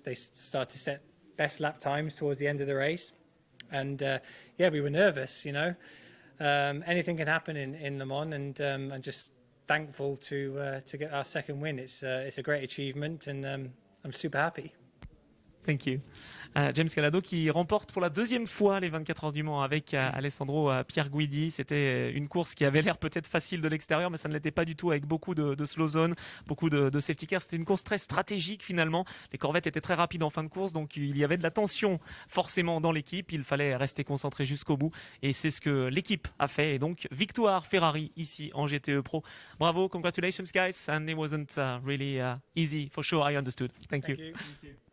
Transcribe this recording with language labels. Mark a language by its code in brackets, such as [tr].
[en] They started to set best lap times towards the end of the race. And we were nervous, anything can happen in Le Mans, and I'm just thankful to get our second win. It's a great achievement, and I'm super happy. Thank you. [fr] James Calado qui remporte pour la 2e fois les 24 heures du Mans avec Alessandro Pierguidi. C'était une course qui avait l'air peut-être facile de l'extérieur, mais ça ne l'était pas du tout, avec beaucoup de slow zone, beaucoup de safety car. C'était une course très stratégique finalement. Les Corvettes étaient très rapides en fin de course, donc il y avait de la tension forcément dans l'équipe. Il fallait rester concentré jusqu'au bout, et c'est ce que l'équipe a fait. Et donc victoire Ferrari ici en GTE Pro. [en] Bravo, congratulations guys, and it wasn't really easy for sure. I understood. Thank you. Thank you.